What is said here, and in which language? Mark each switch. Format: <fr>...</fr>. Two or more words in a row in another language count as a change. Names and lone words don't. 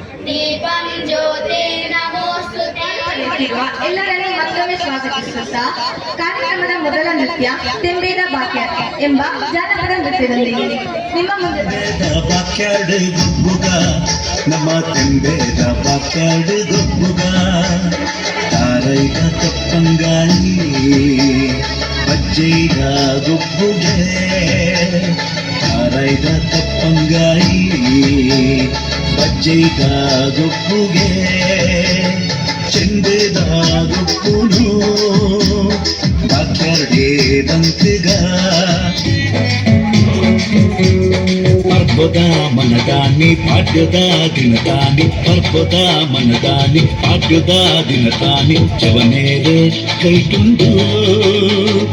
<sa>ದೀಪಂ ಜ್ಯೋತಿ ನಮೋಸ್ತುತೆ.</sa> <kn>ಇರುವ ಎಲ್ಲರನ್ನೂ ಮತ್ತೊಮ್ಮೆ ಸ್ವಾಗತಿಸುತ್ತಾ ಕಾರ್ಯಕ್ರಮದ ಮೊದಲ ನೃತ್ಯ ತೆಂಬೇದ ಬಾಕ್ಯಾಡ್ ಎಂಬ ಜಾನಪದ ನೃತ್ಯದೊಂದಿಗೆ ನಿಮ್ಮ ಮುಂದೆ</kn> <tcy>ಬಾಕ್ಯಾಡ್ ಗುಬ್ಬುಗ ನಮ್ಮ ತೆಂಬೇದ ಬಾಕ್ಯಾಡ್ ಗುಬ್ಬುಗ ತಾರೈದ ತಪ್ಪಂಗಾಯಿ ಬಜ್ಜೈದ ಗುಬ್ಬುಗೆ ತಾರೈದ ತಪ್ಪಂಗಾಯಿ ಬಜ್ಜೈದ ಗುಬ್ಬುಗೆ ಚೆಂದದ ಗುಪ್ಪುನು ಬಾಕ್ಯಾಡೇದಂತಿಗ ಪರ್ಬದ ಮನದಾನಿ ಪಾಡ್ಯದ ದಿನದಾನಿ ಪರ್ಬದ ಮನದಾನಿ ಪಾಡ್ಯದ ದಿನದಾನಿ ಜವನೇರೆ ಕೈಟುಂಡು</tcy>